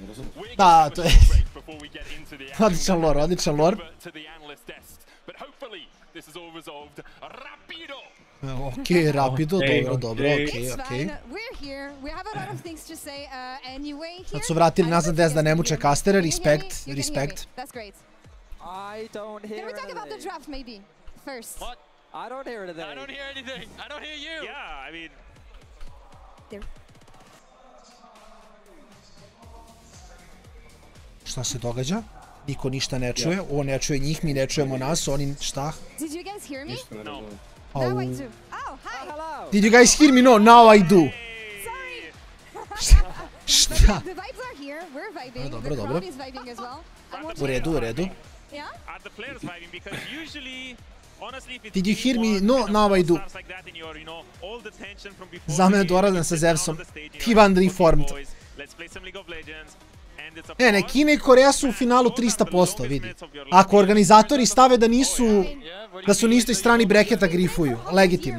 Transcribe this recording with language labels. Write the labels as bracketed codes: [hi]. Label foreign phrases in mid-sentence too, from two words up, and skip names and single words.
[sr] Da, to je... Odličan lore. Okej, rapido, dobro, okej. Sad su vratili nazad des da ne muče kastere, respekt. [en] Can we talk about the draft maybe first? What? I don't hear anything. I don't hear anything. I don't hear you. Yeah, I mean... [sr] Šta se događa? Niko ništa ne čuje, on ne čuje njih, mi ne čujemo nas, oni šta? [en] Did you guys hear me? No. Now I do. Oh, hi. Hello. Did you guys hear me? No, now I do. Sorry. [sr] Šta? [en] The vibes are here. We're vibing. [sr] Dobro. [en] The crowd is vibing as well. [sr] U redu. [en] Yeah? Are the players vibing because usually Did you hear me? No, now I do. [sr] Za mene doradan sa Zevsom. [en] Tivan reformed. [sr] Ne, Kina i Koreja su u finalu 300%, vidi. Ako organizatori stave da nisu, da su na istoj strani breketa, grifuju. Legitimno.